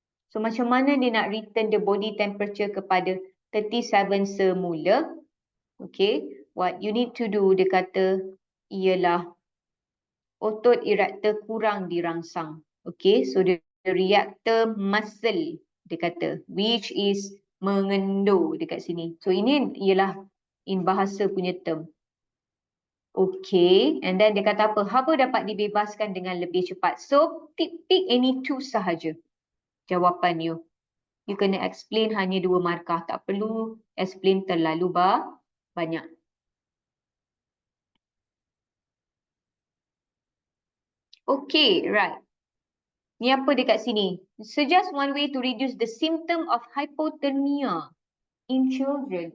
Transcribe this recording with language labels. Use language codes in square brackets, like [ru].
[ms] So, macam mana dia nak [en] return the body temperature [ms] kepada 37 semula? Okay. [en] What you need to do, [ms] dia kata, ialah otot erector kurang dirangsang. Okay. [en] So, the reactor muscle, [ms] dia kata, [en] which is [ms] mengendur dekat sini. So ini ialah in bahasa punya term. Okay, and then dia kata apa? Haba dapat dibebaskan dengan lebih cepat. So [en] pick any two [ms] sahaja jawapan you. You kena explain hanya 2 markah. Tak perlu explain terlalu banyak. [en] Okay, right. [ms] Ni apa dekat sini? [en] Suggest one way to reduce the symptom of hypothermia. in children.